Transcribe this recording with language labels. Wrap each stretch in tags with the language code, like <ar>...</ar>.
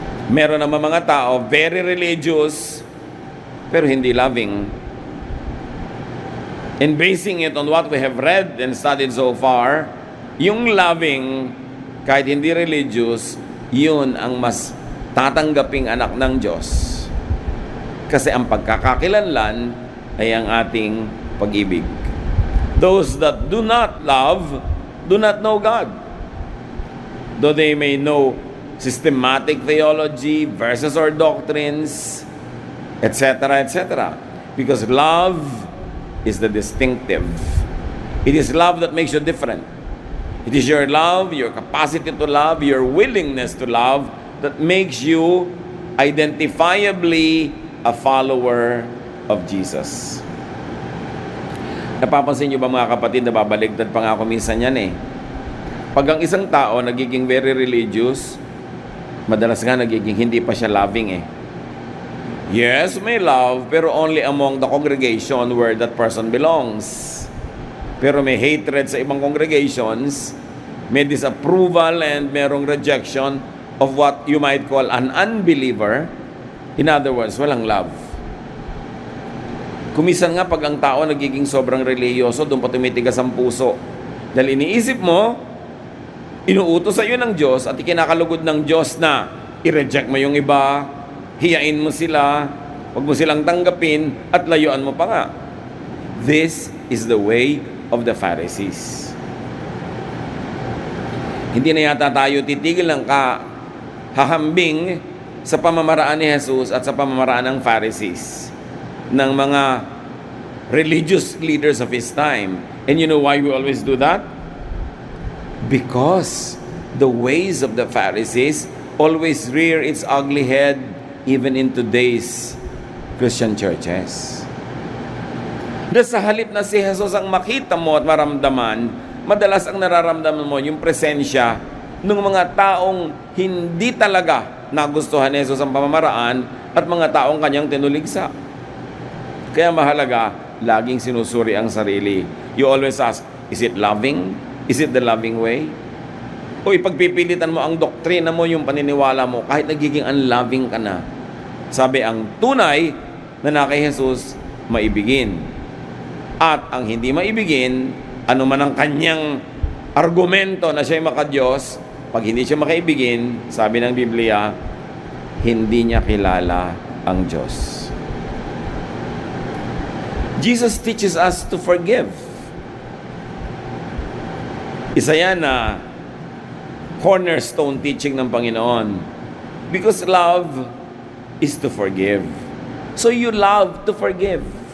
<tl>Meron naman mga tao, very religious, pero hindi loving.</tl> <en>And basing it on what we have read and studied so far,</en> <tl>yung loving, kahit hindi religious, yun ang mas tatanggaping anak ng Diyos. Kasi ang pagkakakilanlan ay ang ating pag-ibig.</tl> <en>Those that do not love, do not know God. Though they may know systematic theology, verses or doctrines, etc., etc. Because love is the distinctive. It is love that makes you different. It is your love, your capacity to love, your willingness to love that makes you identifiably a follower of Jesus.</en> <tl>Napapansin nyo ba mga kapatid, nababaligtad pa nga ako minsan yan eh. Pag ang isang tao nagiging very religious, madalas nga nagiging hindi pa siya loving eh.</tl> <en>Yes, may love, pero only among the congregation where that person belongs. Pero may hatred sa ibang congregations, may disapproval and merong rejection of what you might call an unbeliever. In other words, walang love.</en> <tl>Kumisan nga pag ang tao nagiging sobrang reliyoso, doon pa tumitigas ang puso. Dahil iniisip mo, inuutos sa iyo ng Diyos at ikinakalugod ng Diyos na i-reject mo yung iba, hiyain mo sila, huwag mo silang tanggapin, at layuan mo pa nga.</tl> <en>This is the way of the Pharisees.</en> <tl>Hindi na yata tayo titigil ng hahambing sa pamamaraan ni Jesus at sa pamamaraan ng Pharisees, ng mga</tl> <en>religious leaders of His time. And you know why we always do that? Because the ways of the Pharisees always rear its ugly head even in today's Christian churches.</en> <tl>Sa halip na si Jesus ang makita mo at maramdaman, madalas ang nararamdaman mo yung presensya ng mga taong hindi talaga nagustuhan ni Jesus ang pamamaraan at mga taong kanyang tinuligsa. Kaya mahalaga, laging sinusuri ang sarili.</tl> <en>You always ask, is it loving? Is it the loving way?</en> <tl>O ipagpipilitan mo ang doktrina mo, yung paniniwala mo, kahit nagiging unloving ka na. Sabi, ang tunay na kay Jesus, maibigin. At ang hindi maibigin, ano man ang kanyang argumento na siya'y makadiyos, pag hindi siya makaibigin, sabi ng Biblia, hindi niya kilala ang Diyos.</tl> <en>Jesus teaches us to forgive.</en> <tl>Isa yan na cornerstone teaching ng Panginoon.</tl> <en>Because love is to forgive. So you love to forgive.</en>